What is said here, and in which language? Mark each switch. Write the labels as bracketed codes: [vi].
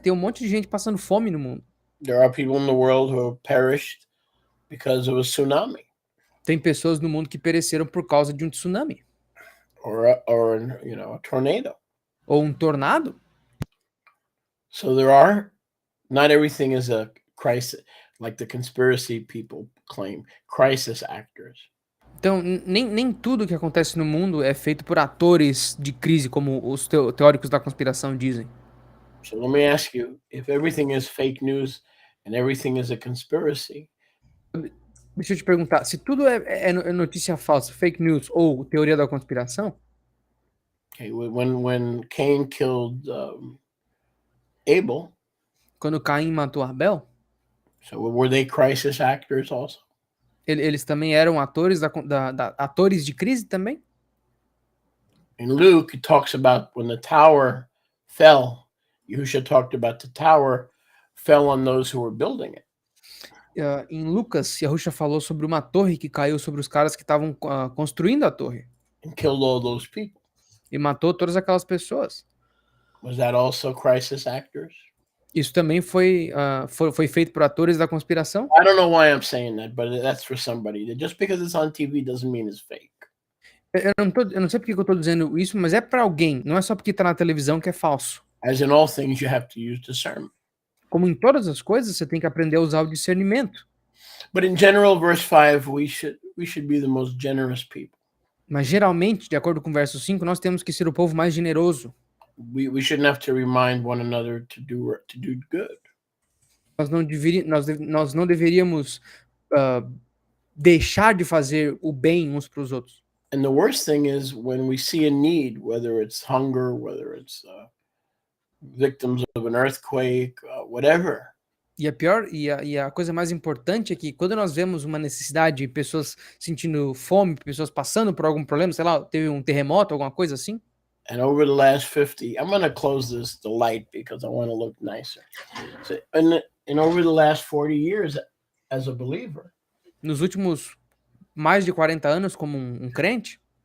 [pt] Tem um monte de gente passando fome no mundo. [en] There are people in the world who have perished because of a tsunami [pt] Tem pessoas no mundo que pereceram por causa de um tsunami [en] or a tornado. [pt] ou um tornado. [en] So not everything is a crisis, like the conspiracy people claim, crisis actors. [pt] Então, nem tudo que acontece no mundo é feito por atores de crise, como os teóricos da conspiração dizem. [en] So let me ask you, if everything is fake news and everything is a conspiracy, [pt] Deixa eu te perguntar, se tudo é notícia falsa, fake news ou teoria da conspiração, [en] okay, when Cain killed Abel, [pt] quando Caim matou Abel, [en] so were they crisis actors also? [pt] eles também eram atores atores de crise também? [en] In Luke, it talks about when the tower fell. Yahusha talked about the tower fell on those who were building it. [pt] Em Lucas, Yahusha falou sobre uma torre que caiu sobre os caras que estavam construindo a torre [en] And killed all those people. [pt] e matou todas aquelas pessoas. [en] Was that also crisis actors? [pt] Isso também foi feito por atores da conspiração? [en] I don't know why I'm saying that, but that's for somebody. Just because it's on TV doesn't mean it's fake. [pt] Eu não sei porque que eu tô dizendo isso, mas é pra alguém. Não é só porque tá na televisão que é falso. [en] As in all things, you have to use discernment. [pt] Como em todas as coisas, você tem que aprender a usar o discernimento. [en] But in general, verse 5, we should be the most generous people. [pt] Mas geralmente, de acordo com o verso 5, nós temos que ser o povo mais generoso. [en] We shouldn't have to remind one another to do good. [pt] Nós não deveríamos deixar de fazer o bem uns para os outros. [en] And the worst thing is when we see a need, whether it's hunger, whether it's victims of an earthquake, whatever. [pt] E a coisa mais importante é que quando nós vemos uma necessidade, pessoas sentindo fome, pessoas passando por algum problema, sei lá, teve um terremoto, alguma coisa assim, [en] And over the last 50, I'm going to close the light because I want to look nicer. So, and over the last 40 years as a believer, [pt] Nos últimos mais de 40 anos como um crente,